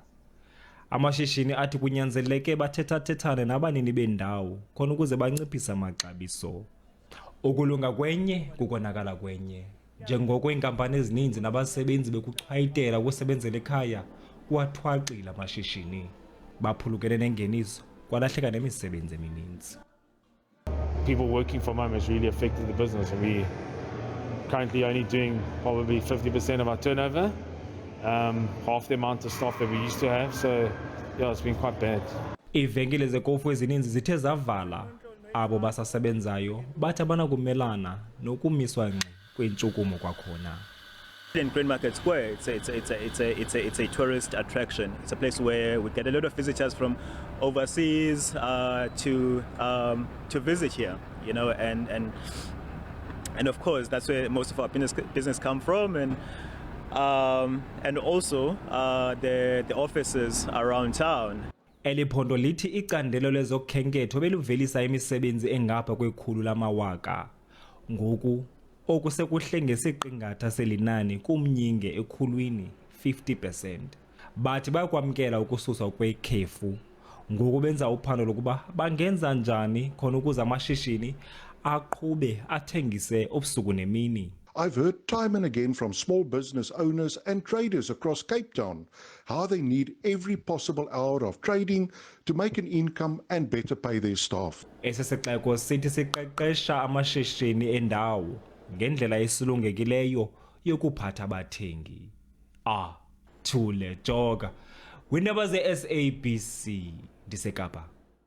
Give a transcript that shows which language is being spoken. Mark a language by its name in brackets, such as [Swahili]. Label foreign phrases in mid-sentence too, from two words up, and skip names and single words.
[Xhosa] Amashishini athi kunyanzeleke bathethathethane nabanini bendawo khona ukuze banciphise amaxabiso. Ukulunga kwenye kukonakala kwenye. Njengoko iinkampani ezininzi nabasebenzi bekuchwayitela ukusebenzela ekhaya, kuwathwaqile amashishini. Baphulukene nengeniso, kwalahleka nemisebenzi emininzi. [English] People working from home has really affected the business, and we currently only doing probably 50% of our turnover, half the amount of staff that we used to have, so yeah, it's been quite bad. [Xhosa] Iivenkile zekofu ezininzi zithe zavala. Abo basasebenzayo bathi abanakumelana nokumiswa ngqi kwentshukumo kwakhona. [English] In Green Market Square, it's a tourist attraction. It's a place where we get a lot of visitors from overseas to visit here, you know, and of course that's where most of our business come from, and also the offices around town. [Xhosa] Eliphondo lithi icandelo lezokhenketho beluvelisa imisebenzi engapha kwekhulu lamawaka. Ngoku okusekuhle ngesiqingatha selinani kumnyinge ekhulwini 50%. Bathi bayakwamkela ukususwa kwekhefu. Ngoku benza uphando lokuba bangenza njani khona ukuze amashishini aqhube athengise obusuku nemini. [English] I've heard time and again from small business owners and traders across Cape Town how they need every possible hour of trading to make an income and better pay their staff. [Xhosa] Ese sixeko sithi siqeqesha amashishini endawo ngendlela esilungekileyo yokuphatha abathengi. Thule Joga. Windaba ze SABC ndiseKapa.